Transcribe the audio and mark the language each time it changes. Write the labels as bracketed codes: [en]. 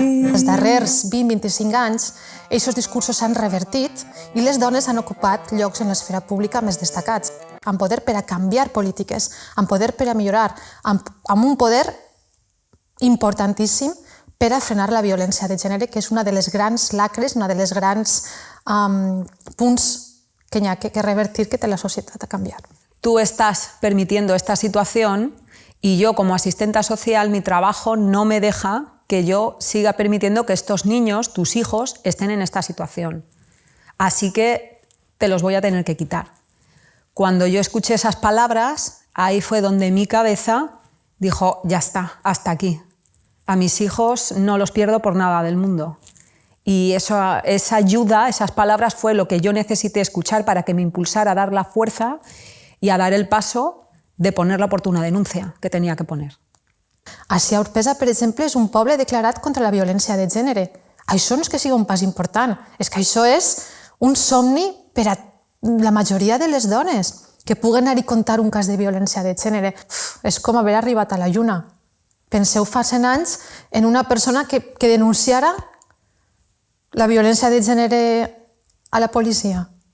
[ca] Els darrers 20-25 anys, aquests discursos s'han revertit i les dones han ocupat llocs en l'esfera pública més destacats, amb poder per a canviar polítiques, amb poder per a millorar, amb un poder importantíssim per a frenar la violència de gènere, que és una de les grans lacres, una de les grans punts que hi ha que revertir, que té la societat a canviar. [es] Tú estás permitiendo esta situación y yo como asistenta social, mi trabajo no me deja que yo siga permitiendo que estos niños, tus hijos, estén en esta situación. Así que te los voy a tener que quitar. Cuando yo escuché esas palabras, ahí fue donde mi cabeza dijo, ya está, hasta aquí. A mis hijos no los pierdo por nada del mundo. Y esa ayuda, esas palabras fue lo que yo necesité escuchar para que me impulsara a dar la fuerza y a dar el paso de poner la oportuna denuncia que tenía que poner. [ca] Així, Orpesa, per exemple, és un poble declarat contra la violència de gènere. Això no és que sigui un pas important, és que això és un somni per a la majoria de les dones, que puguen anar i contar un cas de violència de gènere. És com haver arribat a la lluna. Penseu fa 100 anys en una persona que denunciara la violència de gènere a la policia.